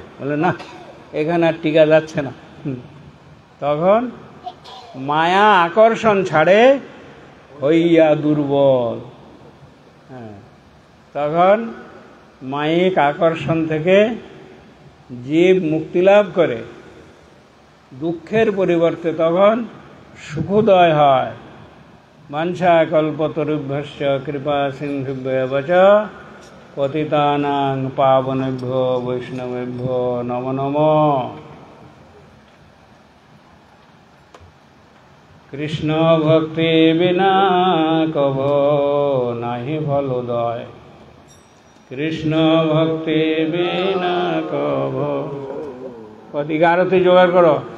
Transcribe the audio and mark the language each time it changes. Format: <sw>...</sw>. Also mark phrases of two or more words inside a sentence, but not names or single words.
<bn>বলে না, এখানে আর টিকা যাচ্ছে না। তখন মায়া আকর্ষণ ছাড়ে হইয়া দুর্বল। হ্যাঁ, তখন মায়িক আকর্ষণ থেকে জীব মুক্তি লাভ করে, দুঃখের পরিবর্তে তখন সুখোদয় হয়।</bn> <sa>বাঞ্ছা কল্পতরুভ্যশ্চ কৃপা সিন্ধুভ্যেব চ পতিতানাং পাবনেভ্যো বৈষ্ণবেভ্যো নমো নমঃ।</sa> <bn>কৃষ্ণ ভক্তি বিনা কভ নাহি ফলোদয়, কৃষ্ণ ভক্তি বিনা কভ। কদিকে আরতি জোগাড় করো।</bn>